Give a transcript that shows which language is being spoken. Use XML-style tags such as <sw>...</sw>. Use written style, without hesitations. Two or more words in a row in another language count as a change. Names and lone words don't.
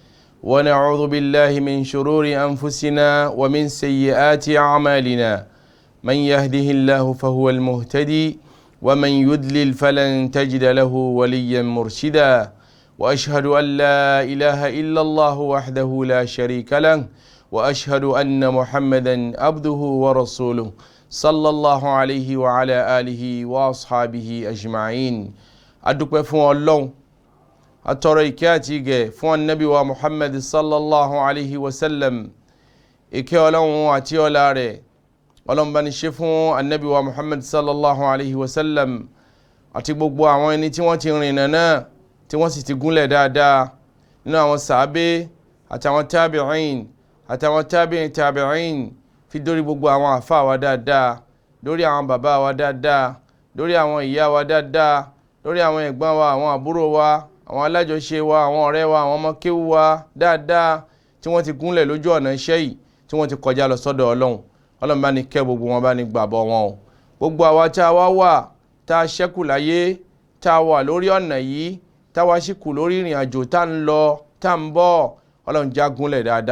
<ar>ونعوذ بالله من شرور أنفسنا ومن سيئات أعمالنا من يهده الله فهو المهتدي ومن يضلل فلن تجد له وليا مرشدا وأشهد أن لا إله إلا الله وحده لا شريك له وأشهد أن محمدا عبده ورسوله صلى الله عليه وعلى آله وأصحابه أجمعين</ar> <yo>adúpẹ́ fún Ọlọ́run atọrọ ìkẹ́ àti ìgẹ̀ fún annabi wa Muhammad</yo> <ar>صلى الله عليه وسلم</ar> <yo>ìkẹ́ Ọlọ́run àti ọlá rẹ̀ Ọlọ́run bá ní ṣe fún annabi wa Muhammad</yo> <ar>صلى الله عليه وسلم</ar> <yo>àti gbogbo àwọn ẹni tí wọ́n ti rìn náà tí wọ́n sì ti gúnlẹ̀ dáadáa nínú àwọn sàábé àtàwọn tabi'in àtàwọn tabi'in fi dórí gbogbo àwọn àfáà wa dáadáa lórí àwọn bàbá wa dáadáa lórí àwọn ìyá wa dáadáa lórí àwọn ẹ̀gbọ́n wa àwọn àbúrò wa àwọn alájọṣe wa àwọn ọ̀rẹ́ wa àwọn ọmọ kéwú wa dáadáa tí wọ́n ti gúnlẹ̀ lójú ọ̀nà iṣẹ́ yìí tí wọ́n ti kọjá lọ sọ́dọ̀ Ọlọ́run Ọlọ́run bá ní kẹ́ gbogbo wọn bá ní gbàbọ̀ wọn o gbogbo àwa tá a wá wà tá a ṣẹ́kù láyé tá a wà lórí ọ̀nà yìí tá a wá sí kù lórí ìrìn àjò tá a ń lọ tá a ń bọ̀ Ọlọ́run já gúnlẹ̀ dáadáa</yo>